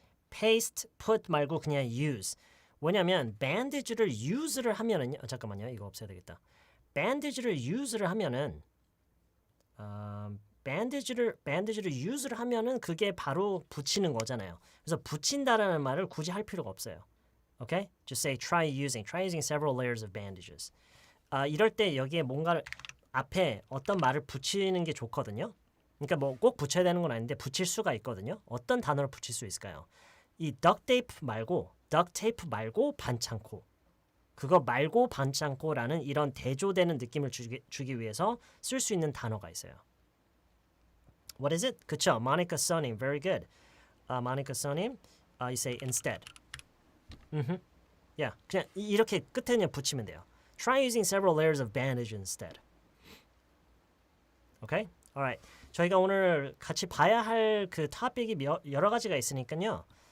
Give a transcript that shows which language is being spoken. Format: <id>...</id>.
<en>Paste, put</en> <ko>말고 그냥</ko> <en>use.</en> <ko>왜냐면 bandage를 use를 하면은요. 잠깐만요. 이거 없애야 되겠다. bandage를 use를 하면은 bandage를 use를 하면은 그게 바로 붙이는 거잖아요. 그래서 붙인다라는 말을 굳이 할 필요가 없어요.</ko> <en>Okay? Just say try using several layers of bandages.</en> <ko>이럴 때 여기에 뭔가를 앞에 어떤 말을 붙이는 게 좋거든요. 그러니까 뭐 꼭 붙여야 되는 건 아닌데 붙일 수가 있거든요. 어떤 단어를 붙일 수 있을까요? 이 duct tape 말고 반창고. 그거 말고 반창고라는 이런 대조되는 느낌을 주기 위해서 쓸 수 있는 단어가 있어요.</ko> <en>What is it?</en> <ko>그쵸?</ko> <en>Monica Sonim. Very good. Monica Sonim. You say instead. Yeah.</en> <ko>그냥 이렇게 끝에 그냥 붙이면 돼요.</ko> <en>Try using several layers of bandage instead. Okay? Alright.</en> <ko>저희가 오늘 같이 봐야 할 그 토픽이 여러 가지가 있으니까요.</ko>